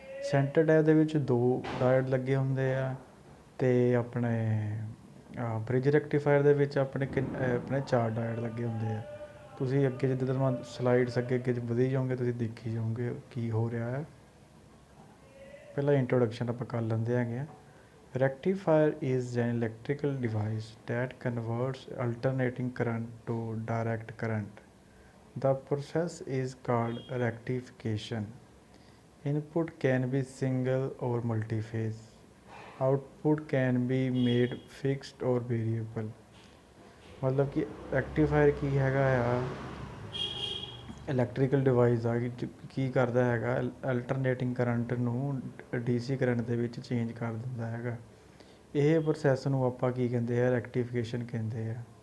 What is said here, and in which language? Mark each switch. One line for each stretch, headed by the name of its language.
Punjabi: Centre tap ਦੇ ਵਿੱਚ ਦੋ ਡਾਇਡ ਲੱਗੇ ਹੁੰਦੇ ਆ ਅਤੇ ਆਪਣੇ ਬ੍ਰਿਜ ਰੈਕਟੀਫਾਇਰ ਦੇ ਵਿੱਚ ਆਪਣੇ ਚਾਰ ਡਾਇਡ ਲੱਗੇ ਹੁੰਦੇ ਆ। ਤੁਸੀਂ ਅੱਗੇ ਜਿੱਦਾਂ ਮੈਂ ਸਲਾਈਡਸ ਅੱਗੇ ਵਧੀ ਜਾਓਗੇ ਤੁਸੀਂ ਦੇਖੀ ਜਾਓਗੇ ਕੀ ਹੋ ਰਿਹਾ ਹੈ। ਪਹਿਲਾਂ ਇੰਟਰੋਡਕਸ਼ਨ ਆਪਾਂ ਕਰ ਲੈਂਦੇ ਹੈਗੇ ਆ।
English: Rectifier is an electrical device that converts alternating current to direct current. The process is called rectification. Input can be single or multi-phase. Output can be made fixed or variable.
Punjabi: मतलब कि rectifier ਕੀ ਹੈਗਾ ਆ? Electrical device ਆ ਕੀ ਕਰਦਾ ਹੈਗਾ, alternating current ਨੂੰ DC current ਦੇ ਵਿੱਚ ਚੇਂਜ ਕਰ ਦਿੰਦਾ ਹੈਗਾ। ਇਹ ਪ੍ਰੋਸੈਸ ਨੂੰ ਆਪਾਂ ਕੀ ਕਹਿੰਦੇ ਆ? ਰੈਕਟੀਫਿਕੇਸ਼ਨ ਕਹਿੰਦੇ ਆ।